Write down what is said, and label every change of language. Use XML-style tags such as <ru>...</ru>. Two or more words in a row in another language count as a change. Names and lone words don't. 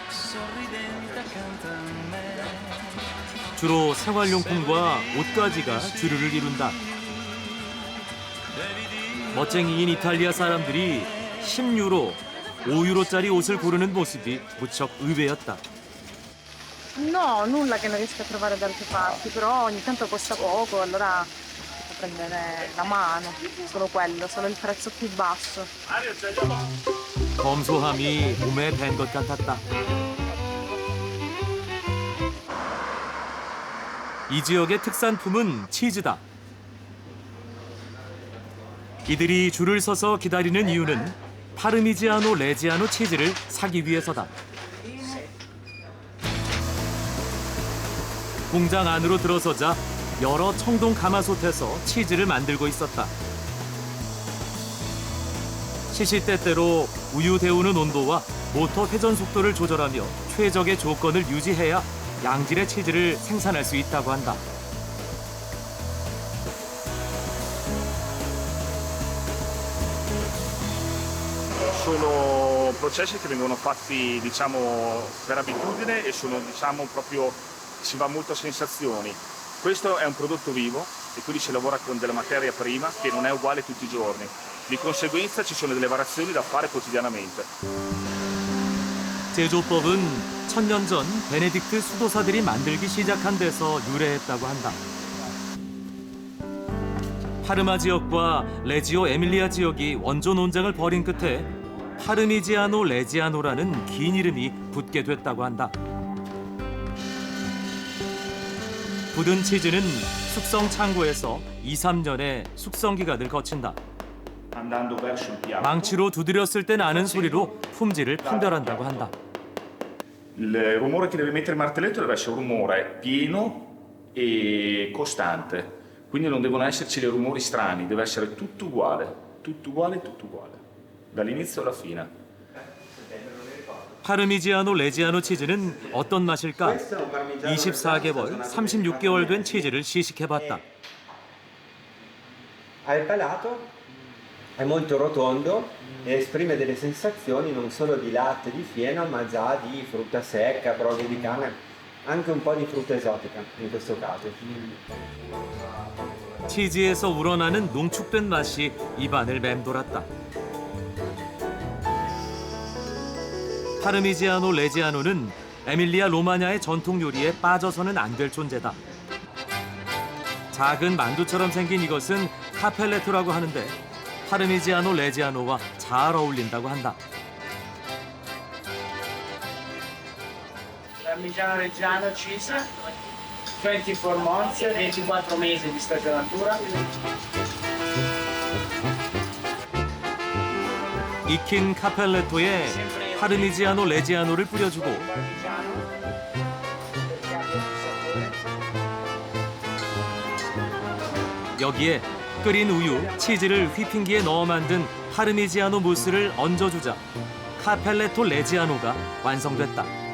<ko>주로 생활용품과 옷가지가 주류를 이룬다. 멋쟁이인 이탈리아 사람들이 10유로, 5유로짜리 옷을 고르는 모습이 무척 의외였다.</ko> <it>No, nulla che non riesco a trovare da altre parti, però ogni tanto costa poco, allora posso prendere la mano, solo quello, solo il prezzo più basso.</it> <ko>검소함이 몸에 밴 것 같았다. 이 지역의 특산품은 치즈다. 이들이 줄을 서서 기다리는 이유는 파르미지아노 레지아노 치즈를 사기 위해서다. 공장 안으로 들어서자 여러 청동 가마솥에서 치즈를 만들고 있었다. 시시때때로 우유 데우는 온도와 모터 회전 속도를 조절하며 최적의 조건을 유지해야 양질의 치즈를 생산할 수 있다고 한다.</ko> <it>Sono processi che vengono fatti, diciamo, per abitudine e sono, diciamo, proprio, si va molto a sensazioni. Questo è un prodotto vivo e quindi si lavora con della materia prima che non è uguale tutti i giorni. Di conseguenza ci sono delle variazioni da fare quotidianamente.</it> <ko>제조법은 1000년 전 베네딕트 수도사들이 만들기 시작한 데서 유래했다고 한다. 파르마 지역과 레지오 에밀리아 지역이 원조 논쟁을 벌인 끝에 파르미지아노 레지아노라는 긴 이름이 붙게 됐다고 한다. 굳은 치즈는 숙성 창고에서 2~3년의 숙성 기간을 거친다. 망치로 두드렸을 때 나는 소리로 품질을 판별한다고 한다.</ko> <it>Il rumore che deve mettere il martelletto deve essere un rumore pieno e costante. Quindi non devono esserci dei rumori strani, deve essere tutto uguale, dall'inizio alla fine.</it> <ko>파르미지아노 레지아노 치즈는 어떤 맛일까? 24개월, 36개월 된 치즈를 시식해봤다.</ko> <it>Al palato è molto rotondo e esprime delle sensazioni non solo di latte, di fieno, ma già di frutta secca, broglie di carne, anche un po' di frutta esotica in questo caso.</it> <ko>치즈에서 우러나는 농축된 맛이 입안을 맴돌았다. 파르미지아노 레지아노는 에밀리아 로마냐의 전통 요리에 빠져서는 안 될 존재다. 작은 만두처럼 생긴 이것은 카펠레토라고 하는데 파르미지아노 레지아노와 잘 어울린다고 한다.</ko> <it>Parmigiano Reggiano</it> <en>cheese, 24 months,</en> <it>24 mesi di stagionatura.</it> <ko>익힌 카펠레토에 파르미지아노 레지아노를 뿌려주고 여기에 끓인 우유, 치즈를 휘핑기에 넣어 만든 파르미지아노 무스를 얹어주자 카펠레토 레지아노가 완성됐다.</ko>